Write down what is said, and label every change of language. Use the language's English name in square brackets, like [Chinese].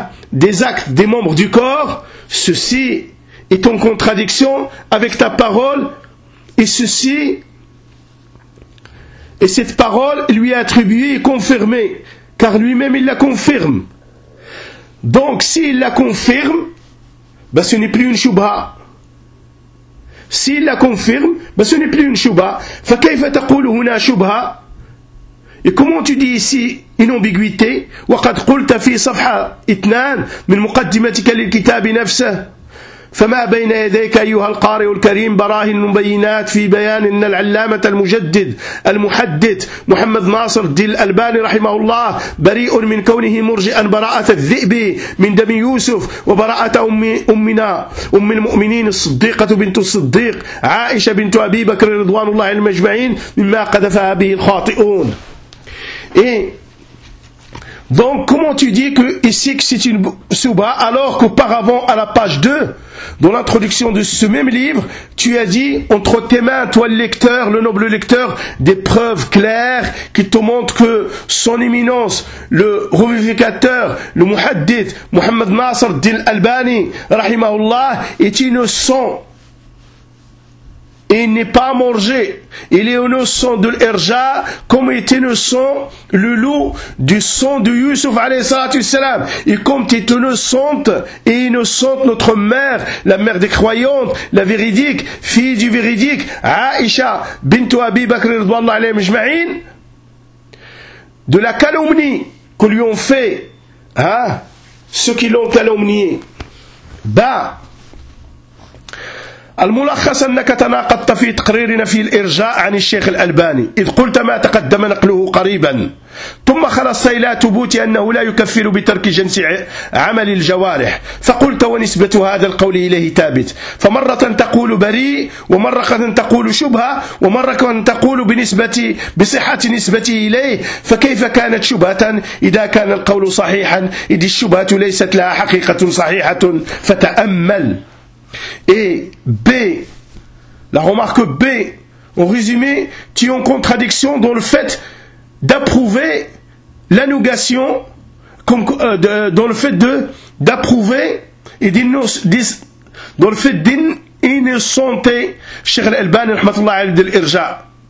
[French] des actes des membres du corps, ceci est en contradiction avec ta parole et ceci et cette parole lui est attribuée et confirmée, car lui-même il la confirme. Donc s'il la confirme, ben, ce n'est plus une shubha. S'il la confirme, ben ce n'est plus une shubha. [Arabic] فكيف تقول هنا شبهة؟ [French] Et comment tu dis ici une ambiguïté؟ [Arabic] وقد قلت في صفحة 2 من مقدمتك للكتاب نفسه. فما بين يديك أيها القارئ الكريم براهن مبينات في بيان أن العلامة المجدد المحدث محمد ناصر الدين الألباني رحمه الله بريء من كونه مرجئا براءة الذئب من دم يوسف وبراءة أمنا أم المؤمنين الصديقة بنت الصديق عائشة بنت أبي بكر رضوان الله المجمعين مما قذفها به الخاطئون. [French] Donc, comment tu dis que ici que c'est une souba, alors qu'auparavant, à la page 2, dans l'introduction de ce même livre, tu as dit, entre tes mains, toi le lecteur, le noble lecteur, des preuves claires qui te montrent que son éminence, le revivificateur, le muhaddith, Muhammad Nasr Din Albani, rahimahullah, est innocent. Il n'est pas mangé. Il est innocent de l'irja comme est innocent le loup du sang de Yusuf alayhi salam. Et comme tu es innocente et innocente notre mère, la mère des croyantes, la véridique, fille du véridique, Aïcha bintu Abi Bakr radhiyallahu anhu ajma'in, de la calomnie que lui ont fait, hein, ceux qui l'ont calomnié. [Arabic] Bah, الملخص أنك تناقضت في تقريرنا في الإرجاء عن الشيخ الألباني إذ قلت ما تقدم نقله قريبا ثم خلصت إلى تبوت أنه لا يكفر بترك جنس عمل الجوارح فقلت ونسبة هذا القول إليه ثابت فمرة تقول بريء ومرة تقول شبهة ومرة تقول بصحة نسبتي إليه فكيف كانت شبهة إذا كان القول صحيحا إذ الشبهة ليست لها حقيقة صحيحة فتأمل. [French] Et B, la remarque B, en résumé, tu es en contradiction dans le fait d'approuver la négation, dans le fait d'innocenter Cheikh Al-Albani rahmatullah alayhi al-irja.